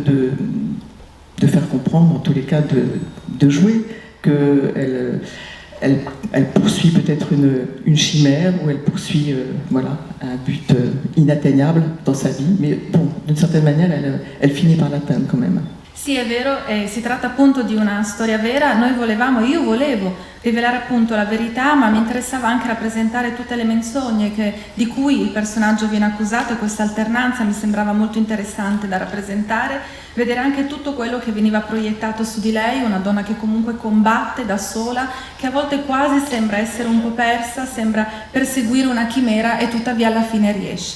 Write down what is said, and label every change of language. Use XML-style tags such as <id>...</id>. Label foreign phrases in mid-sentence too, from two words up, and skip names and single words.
<fr>de faire comprendre, en tous les cas de jouer, qu'elle elle poursuit peut-être une chimère, ou elle poursuit voilà, un but inatteignable dans sa vie, mais bon, d'une certaine manière elle finit par l'atteindre quand même.</fr> <it>Sì, è vero, si tratta appunto di una storia vera. Io volevo rivelare appunto la verità, ma mi interessava anche rappresentare tutte le menzogne di cui il personaggio viene accusato, e questa alternanza mi sembrava molto interessante da rappresentare, vedere anche tutto quello che veniva proiettato su di lei, una donna che comunque combatte da sola, che a volte quasi sembra essere un po' persa, sembra perseguire una chimera e tuttavia alla fine riesce.</it>